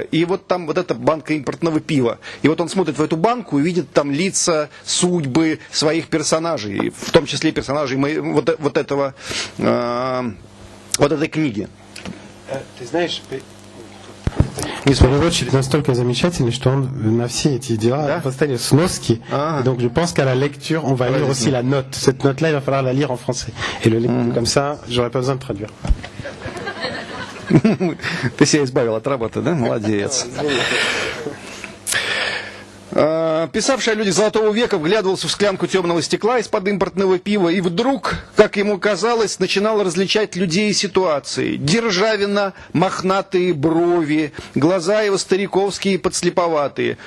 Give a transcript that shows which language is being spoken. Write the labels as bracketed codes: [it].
[ru] И вот там вот эта банка импортного пива. И вот он смотрит в эту банку и видит там лица, судьбы своих персонажей, в том числе персонажей вот этой книги. Ты знаешь... Переводчик настолько замечательный, что он на все эти дела поставил сноски. [fr] Donc je pense qu'à la lecture, on va lire aussi la note. Cette note-là, il va falloir la lire en français. Et le lire comme ça, j'aurais pas besoin de traduire. [ru] Ты себя избавил от работы, да? Молодец. Писавший о людях Золотого века вглядывался в склянку темного стекла из-под импортного пива и вдруг, как ему казалось, начинал различать людей и ситуации. Державина, мохнатые брови, глаза его стариковские и подслеповатые.